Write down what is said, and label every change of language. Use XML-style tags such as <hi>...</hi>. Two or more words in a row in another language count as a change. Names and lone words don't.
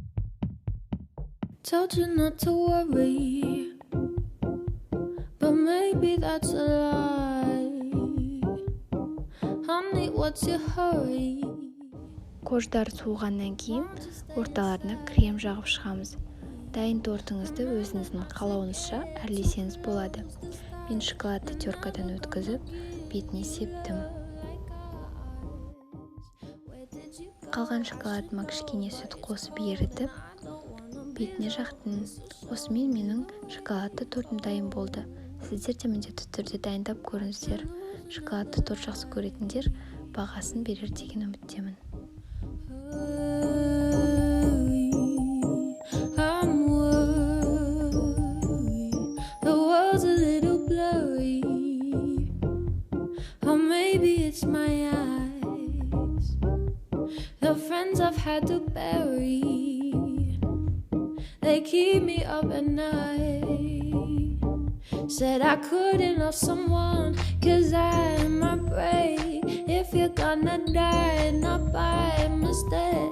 <en>Told you not to worry, but maybe maybe that's a lie. Honey, what's your hurry?</en> <kk>Кождар суығаннан кейін орталарына крем жағып шығамыз. Дайын тортыңызды өзіңіздің қалауыңызша әрлесеңіз болады. Мен шоколадты теркадан өткізіп, бетіне септім. Қалған шоколадыма кішкене сүт қосып ерітіп, бетіне жақтым. Осымен менің шоколадты тортым дайын болды. Сіздер де міндетті түрде дайындап көріңіздер. Шоколадты торт жақсы көретіндер бағасын берер деген үміттемін.</kk> <en>I'm worried, the world's a little blurry, or maybe it's my eyes, the friends I've had to bury, they keep me up at night, said I couldn't love someone, 'cause I might break, if you're gonna die, not by mistake.</en>